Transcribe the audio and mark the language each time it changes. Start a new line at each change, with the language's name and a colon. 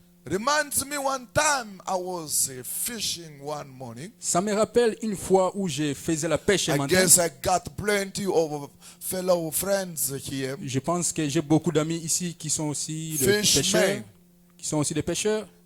English: Reminds me one time I was fishing one morning.
French: Ça me rappelle une fois où je faisais la pêche un
English: I
French: matin.
English: guess I got plenty of fellow friends here.
French: Je pense que j'ai beaucoup d'amis ici qui sont aussi des
English: Fishmen.
French: pêcheurs. Qui sont aussi des pêcheurs.